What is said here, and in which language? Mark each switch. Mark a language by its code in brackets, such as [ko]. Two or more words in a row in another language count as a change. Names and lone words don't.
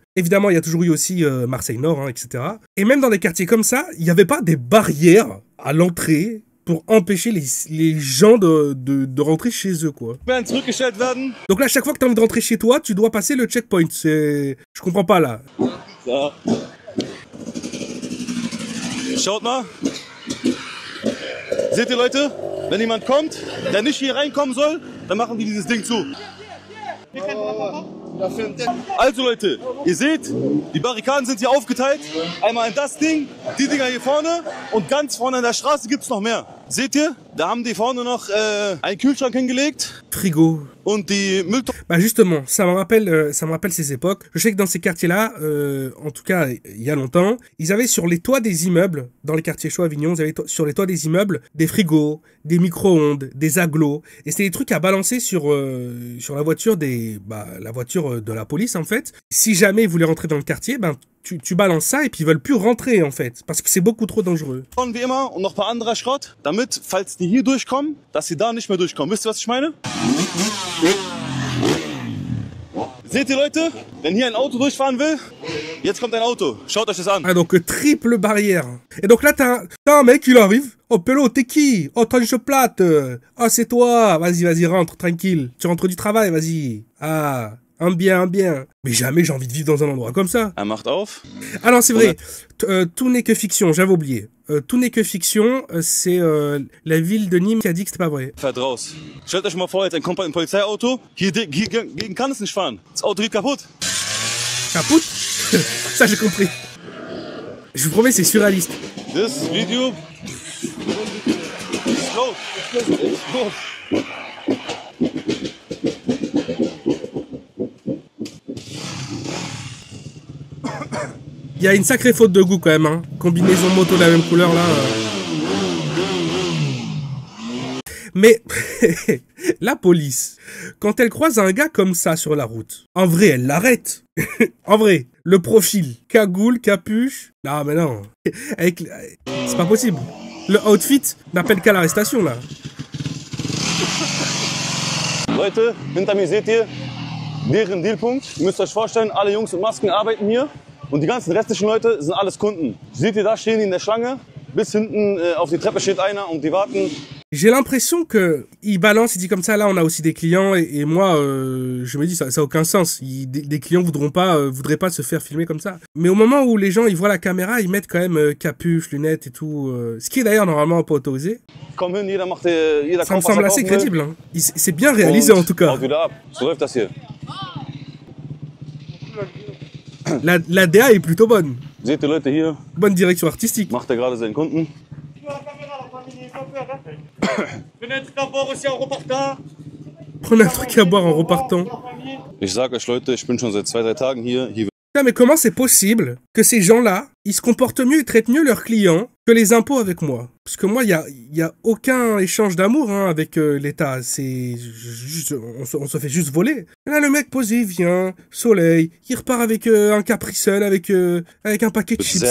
[fr] Évidemment, il y a toujours eu aussi Marseille-Nord, hein, etc. Et même dans des quartiers comme ça, il n'y avait pas des barrières à l'entrée pour empêcher les gens de rentrer chez eux, quoi. Donc là, à chaque fois que tu as envie de rentrer chez toi, tu dois passer le checkpoint. Je comprends pas, là. [de] So. Schaut mal. Seht ihr, Leute? Wenn jemand kommt, der nicht hier reinkommen soll, dann machen die dieses Ding zu. Also Leute, ihr seht, die Barrikaden sind hier aufgeteilt. Einmal in das Ding, die Dinger hier vorne und ganz vorne an der Straße gibt's noch mehr. Seht ihr? Da haben die vorne noch einen Kühlschrank hingelegt. Frigo. Und die Mülltonne. [fr] Bah justement, ça me rappelle ces époques. Je sais que dans ces quartiers-là, en tout cas il y a longtemps, ils avaient sur les toits des immeubles, dans les quartiers chauds Avignon, ils avaient sur les toits des immeubles des frigos, des micro-ondes, des agglos, et c'était des trucs à balancer sur la voiture la voiture de la police en fait. Si jamais ils voulaient rentrer dans le quartier, ben tu balances ça et puis ils veulent plus rentrer en fait, parce que c'est beaucoup trop dangereux. [de] Wie immer und noch ein paar anderer Schrott, damit, falls die hier durchkommen, dass sie da nicht mehr durchkommen. Wisst ihr, was ich meine? Seht ihr Leute, wenn hier ein Auto durchfahren will, jetzt kommt ein Auto. Schaut euch das an. [fr] Ah donc triple barrière. Et donc là t'as un mec il arrive. Oh Pélo, t'es qui? Oh tranche plate. Ah c'est toi. Vas-y rentre tranquille. Tu rentres du travail, vas-y. Ah. Un bien. Mais jamais j'ai envie de vivre dans un endroit comme ça. [de] Er macht auf. [fr] Ah non, c'est vrai. Tout n'est que fiction, j'avais oublié. Tout n'est que fiction, c'est la ville de Nîmes qui a dit que c'était pas vrai. [de] Fährt raus. Stellt euch mal vor, jetzt kommt ein Polizeiauto. Gegen kann es nicht fahren. Das Auto geht kaputt. Kaputt? [fr] Ça j'ai compris. Je vous promets, c'est surréaliste. [en] This video. Go. [fr] Il y a une sacrée faute de goût quand même, hein. Combinaison moto de la même couleur là. Mais la police, quand elle croise un gars comme ça sur la route, en vrai, elle l'arrête. En vrai, le profil, cagoule, capuche. Non mais non, c'est pas possible. Le outfit n'appelle qu'à l'arrestation là. [de] Leute, hinter mir seht ihr deren Dealpunkt. Ihr müsst euch vorstellen, alle Jungs mit Masken arbeiten hier. Und die ganzen restlichen Leute sind alles Kunden. Seht ihr, da stehen die in der Schlange. Bis hinten auf die Treppe steht einer und die warten. [fr] J'ai l'impression que il balance, il dit comme ça, là on a aussi des clients et moi je me dis ça a aucun sens. Des clients voudraient pas se faire filmer comme ça. Mais au moment où les gens ils voient la caméra, ils mettent quand même capuche, lunettes et tout. Ce qui est d'ailleurs normalement pas autorisé. [de] Komm hin, jeder macht, jeder [fr] ça me semble assez crédible. Hein. C'est bien réalisé en tout cas. [de] So läuft das hier. [fr] La DA est plutôt bonne. [de] Seht ihr Leute hier? [fr] Bonne direction artistique. [de] Macht er gerade seinen Kunden. [fr] Prenez un truc à boire en repartant. [de] Ich sag euch Leute, ich bin schon seit 2-3 Tagen hier. [fr] Non, mais comment c'est possible que ces gens-là, ils se comportent mieux et traitent mieux leurs clients que les impôts avec moi? Parce que moi, il y a aucun échange d'amour hein, avec l'État. C'est juste, on se fait juste voler. Et là, le mec posé, il vient, soleil, il repart avec un capricel, avec un paquet de chips.